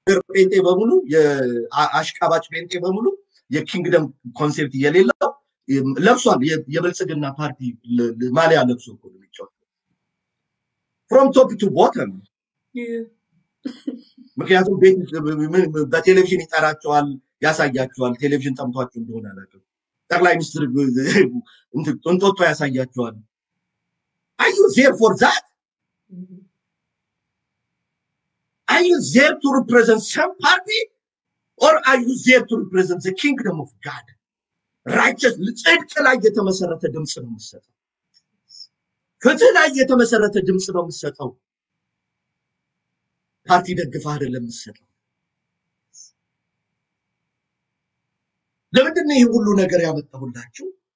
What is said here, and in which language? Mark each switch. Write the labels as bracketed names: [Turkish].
[Amharic] ጴንጤ በሙሉ የአሽቃባጭ ጴንጤ በሙሉ የኪንግደም ኮንሴፕት የሌለው ለብሷል። የብልጽግና ፓርቲ ማሊያ ለብሶ እኮ ነው የሚጫወተው [English] from top to bottom። [Amharic] ምክንያቱም በቴሌቪዥን ይጠራቸዋል፣ ያሳያቸዋል። ቴሌቪዥን ጠምቷቸው እንደሆነ አላውቅም። ጠቅላይ ሚኒስትር እንጦጦ ያሳያቸዋል። [English] are you there for that? Are you there to represent some party or are you there to represent the kingdom of God? [Amharic] righteous ጽድቅ ላይ የተመሰረተ ድምጽ ነው የምትሰጠው። ፍትህ ላይ የተመሰረተ ድምጽ ነው የምትሰጠው። ፓርቲ ደግፈህ አይደለም የምትሰጠው። ለምንድን ነው ይሄ ሁሉ ነገር ያመጣሁላችሁ?